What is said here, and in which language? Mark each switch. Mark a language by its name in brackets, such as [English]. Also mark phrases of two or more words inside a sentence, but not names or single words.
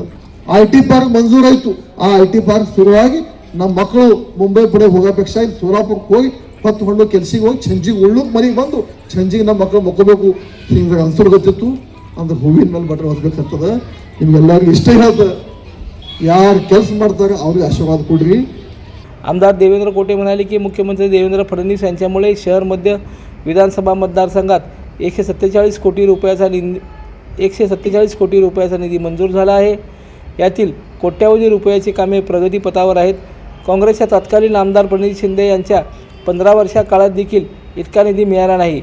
[Kannada] IT ಪಾರ್ಕ್ ಮಂಜೂರಾಯಿತು, ಆ IT ಪಾರ್ಕ್ ಶುರುವಾಗಿ ನಮ್ಮ ಮಕ್ಕಳು ಮುಂಬೈ ಪುಣೆ ಹೋಗೋಪೇಕ್ಷಾ ಇಲ್ಲಿ ಸೋಲಾಪುರಕ್ಕೆ ಹೋಗಿ 10 ಹೊಂಡು ಕೆಲ್ಸಿಗೆ ಹೋಗಿ ಸಂಜಿಗೆ ಉಳ್ಳುಕ್ ಮನೆಗೆ ಬಂದು ಸಂಜಿಗೆ ನಮ್ಮ ಮಕ್ಕಳು ಮಕ್ಕೋಬೇಕು ಹಿಂಗೆ ಅನ್ಸೋದು ಗೊತ್ತಿತ್ತು। ಅಂದ್ರೆ ಹೂವಿನ ಮೇಲೆ ಬಟನ್ ಒತ್ತಬೇಕಾಗ್ತದೆ। ನಿಮ್ಗೆಲ್ಲರಿಗೂ ಇಷ್ಟ ಹೇಳ್ತದೆ, ಯಾರು ಕೆಲಸ ಮಾಡ್ತಾರೆ ಅವ್ರಿಗೆ ಆಶೀರ್ವಾದ ಕೊಡ್ರಿ। [Marathi] आमदार देवेंद्र कोटे म्हणाले की मुख्यमंत्री देवेंद्र फडणवीस यांच्यामुळे शहर मध्य विधानसभा मतदारसंघात 147 कोटी रुपयाचा निधी मंजूर झाला आहे। यातील कोट्यावधी रुपयाची कामे प्रगतीपथावर आहेत। काँग्रेसच्या तत्कालीन आमदार प्रणित शिंदे यांच्या 15 वर्षा काळात देखील इतका निधी मिळाला नाही।